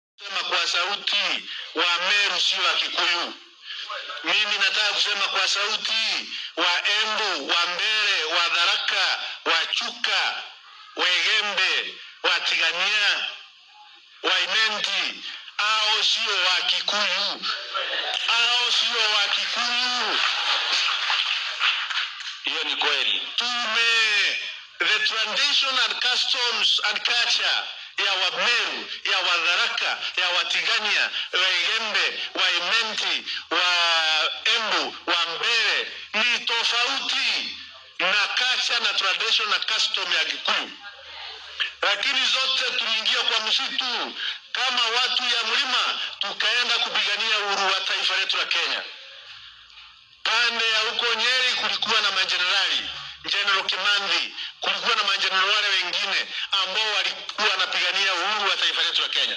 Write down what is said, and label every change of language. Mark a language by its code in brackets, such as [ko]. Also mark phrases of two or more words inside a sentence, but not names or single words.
[sw] Sema kwa sauti wa Meru sio wa Kikuyu. Mimi nataka kusema kwa sauti wa Embu, wa Mbere, wa Tharaka, wa Chuka, wa Igembe, wa Tigania, wa Imenti. Hao sio wa Kikuyu. Hao sio wa Kikuyu. Hiyo ni kweli. [en] The tradition and customs and culture [sw] ya wa Meru, ya wa Tharaka, ya wa Tigania, wa Igembe, wa Imenti, wa Embu, wa Mbere ni tofauti na culture na tradition na custom ya Kikuyu. Lakini zote tuliingia kwa msitu kama watu ya mlima, tukaenda kupigania uhuru wa taifa letu la Kenya. Pande ya huko Nyeri kulikuwa na majenerali, General Kimandhi, kulikuwa na majenerali wale wengine ambao walikuwa wanapigania uhuru wa taifa letu la Kenya.